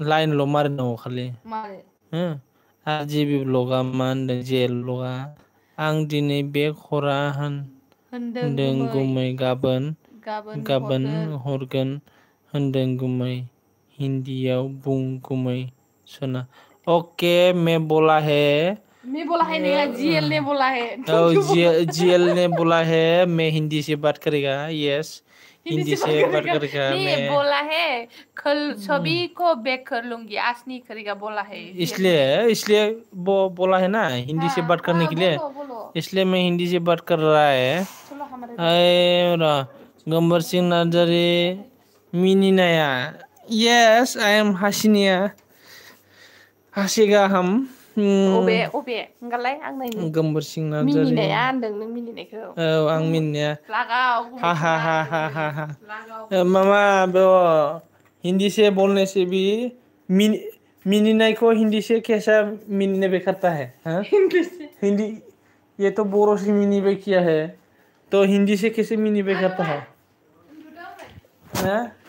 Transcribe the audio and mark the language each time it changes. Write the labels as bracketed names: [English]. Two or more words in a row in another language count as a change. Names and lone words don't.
[Bodo] लाइनल' मारिनांगौ खालि हो आरो जिबि ब्लगा मा होनदों जेएल ब्लगा आं दिनै बे खरा होनदों गुमै गाबोन हरगोन होनदों गुमै हिन्दीयाव बुं गुमै सना [Hindi] ओके मैं बोला है नङा जिएल ने बोला है जीएल ने बोला है मैं हिंदी से बात करेगा यस हिंदी से बात करेगा मैं बोला है कल सभी को बैक कर लूंगी आज नहीं करेगा बोला है इसलिए वो बोला है ना हिंदी से बात करने के लिए इसलिए मैं हिंदी से बात कर रहा है गंबर सिंह नार्जारी [Bodo] मिनिनाया [English] yes I am [Bodo] हासिनिया हासिगा हम अबे होनगालाय आं नायनि गंबर सिंह नार्जारी मिनिनाया होनदों नों मिनिनायखौ औ आं मिनिनाया लागाव [Hindi] हा हा हा हा हा हा मामा वो हिंदी से बोलने से भी मिनिनाय को हिंदी से कैसा मिनिने बे करता है हाँ? हिंदी ये तो बोरो से मिनिबे किया है तो हिंदी से कैसे मिनिबे करता है हाँ?